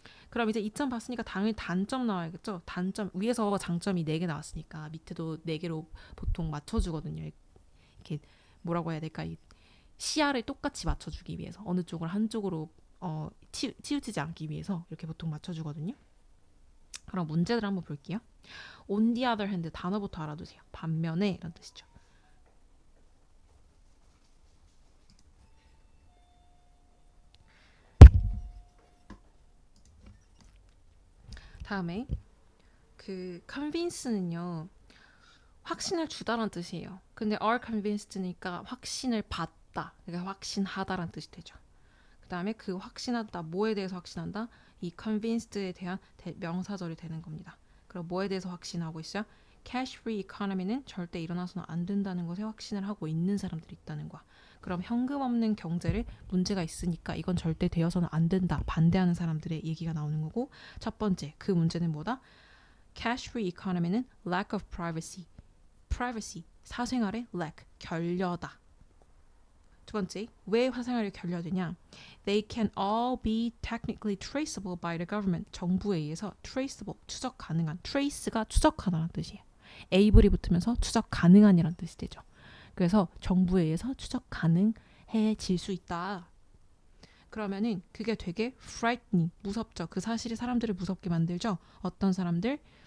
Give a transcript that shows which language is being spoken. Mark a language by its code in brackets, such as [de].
[ko] 그럼 이제 이점 봤으니까 당연히 단점 나와야겠죠. 단점 위에서 장점이 4개 나왔으니까 밑에도 4개로 보통 맞춰주거든요. 이렇게 뭐라고 해야 될까? 이 시야를 똑같이 맞춰주기 위해서 어느 쪽을 한쪽으로 치우치지 않기 위해서 이렇게 보통 맞춰주거든요. 그럼 문제들 한번 볼게요. On the other hand 단어부터 알아두세요. 반면에 이런 뜻이죠. 다음에 convince는요. 확신을 주다라는 뜻이에요. 근데 are convinced니까 확신을 받다. 그러니까 확신하다라는 뜻이 되죠. 그 다음에 그 확신하다, 뭐에 대해서 확신한다? 이 convinced에 대한 명사절이 되는 겁니다. 그럼 뭐에 대해서 확신하고 있어요? cash free economy는 절대 일어나서는 안 된다는 것에 확신을 하고 있는 사람들이 있다는 거야. 그럼 현금 없는 경제를 문제가 있으니까 이건 절대 되어서는 안 된다. 반대하는 사람들의 얘기가 나오는 거고, 첫 번째 그 문제는 뭐다? cash free economy는 [en] lack of privacy [ko] 사생활의 lack 결여다. 두 번째, 왜 사생활이 결여되냐? [en] They can all be technically traceable by the government. [ko] 정부에 의해서 traceable, 추적 가능한. trace가 추적하다는 뜻이에요. able이 붙으면서 추적 가능한이라는 뜻이 되죠. 그래서 정부에 의해서 추적 가능해질 수 있다. 그러면은 그게 되게 frightening, 무섭죠. 그 사실이 사람들을 무섭게 만들죠. 어떤 사람들?